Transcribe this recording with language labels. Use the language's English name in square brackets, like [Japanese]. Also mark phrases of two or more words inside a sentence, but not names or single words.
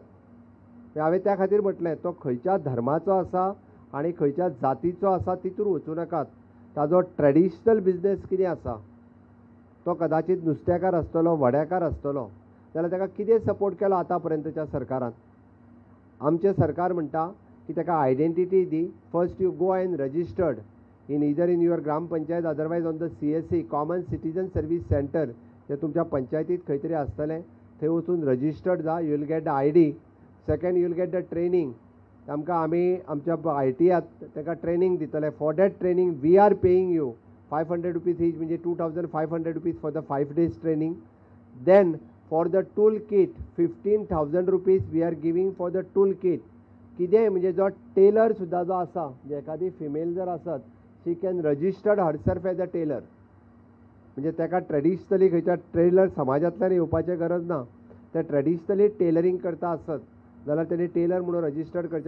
[Konkani] हांवें त्या खातीर म्हटलें तो खंयच्या धर्माचो आसा आनी खंयच्या जातीचो आसा तितूर वचूं नाकात. ताजो [English] traditional business [Konkani] कितें आसा तो कदाचित नुस्तेकार आसतलो वड्याकार आसतलो जाल्यार ताका कितें सपोर्ट केलो आतां पर्यंतच्या सरकारान. आमचें सरकार म्हणटा की ताका आयडेंटिटी दी. [English] first you go and registered in either in your grampanchayat otherwise on the CSC common citizen service center [Konkani] जे तुमच्या पंचायतीत खंय तरी आसतलें थंय वचून रजिस्टर्ड जा. [English] you will get the ID. second you will get the training. [Konkani] आमकां आमी आमच्या ITयात ताका ट्रेनिंग दितले. [English] for that training we are paying you 500 rupees each म्हणजे 2500 rupees for the 5 days training. then for the tool kit 15,000 rupees we are giving for the tool kit. [Konkani] कितें म्हणजे जो टेलर सुद्दां जो आसा म्हणजे एखादी फिमेल जर आसत [English] she can registered herself as a tailor. [Konkani] म्हणजे ताका ट्रेडिशनली खंयच्या टेलर समाजांतल्यान येवपाचें गरज ना. ते ट्रेडिशनली टेलरींग करता आसत जाल्यार तेणी टेलर म्हणून रजिस्टर्ड करचें.